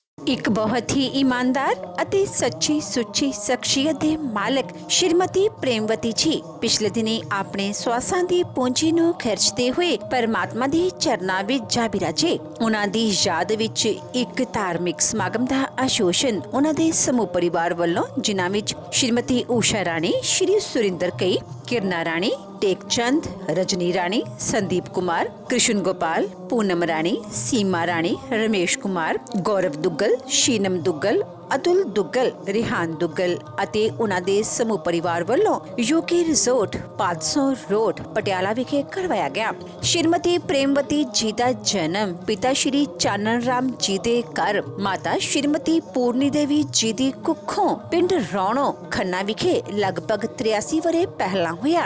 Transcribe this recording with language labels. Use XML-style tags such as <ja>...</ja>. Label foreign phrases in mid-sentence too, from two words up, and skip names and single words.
<pa>ਇੱਕ ਬਹੁਤ ਹੀ ਈਮਾਨਦਾਰ ਅਤੇ ਸੱਚੀ ਸੁੱਚੀ ਸ਼ਖਸੀਅਤ ਦੇ ਮਾਲਕ ਸ਼੍ਰੀਮਤੀ ਪ੍ਰੇਮਵਤੀ ਜੀ ਪਿਛਲੇ ਦਿਨੀ ਆਪਣੇ ਸਵਾਸਾਂ ਦੀ ਪੂੰਜੀ ਨੂੰ ਖਰਚਦੇ ਹੋਏ ਪਰਮਾਤਮਾ ਦੇ ਚਰਨਾਂ ਵਿੱਚ ਜਾ ਬਿਰਾਜੇ। ਉਹਨਾਂ ਦੀ ਯਾਦ ਵਿੱਚ ਇੱਕ ਧਾਰਮਿਕ ਸਮਾਗਮ ਦਾ ਆਯੋਜਨ ਉਹਨਾਂ ਦੇ ਸਮੂਹ ਪਰਿਵਾਰ ਵੱਲੋਂ, ਜਿਨ੍ਹਾਂ ਵਿੱਚ ਸ਼੍ਰੀਮਤੀ ਊਸ਼ਾ ਰਾਣੀ, ਸ਼੍ਰੀ ਸੁਰਿੰਦਰ ਕਈ, किरणा राणी, टेकचंद, रजनी राणी, संदीप कुमार, कृष्ण गोपाल, पूनम राणी, सीमा राणी, रमेश कुमार, गौरव दुग्गल, शीनम दुग्गल, अतुल दुग्गल, रिहान दुग्गल ਅਤੇ ਉਹਨਾਂ ਦੇ ਸਮੂਹ ਪਰਿਵਾਰ ਵੱਲੋਂ ਯੂਕੇ ਰਿਜ਼ੋਰਟ 500 ਰੋਡ ਪਟਿਆਲਾ ਵਿਖੇ ਕਰਵਾਇਆ ਗਿਆ। ਸ਼੍ਰੀਮਤੀ ਪ੍ਰੇਮਵਤੀ ਜੀ ਦਾ ਜਨਮ ਪਿਤਾ ਸ਼੍ਰੀ ਚਾਨਣ ਰਾਮ ਜੀ ਦੇ ਘਰ ਮਾਤਾ ਸ਼੍ਰੀਮਤੀ ਪੂਰਨੀ ਦੇਵੀ ਜੀ ਦੀ ਕੁੱਖੋਂ ਪਿੰਡ ਰੌਣੋ ਖੰਨਾ ਵਿਖੇ ਲਗਭਗ 83 ਵਰੇ ਪਹਿਲਾਂ ਹੋਇਆ।</pa>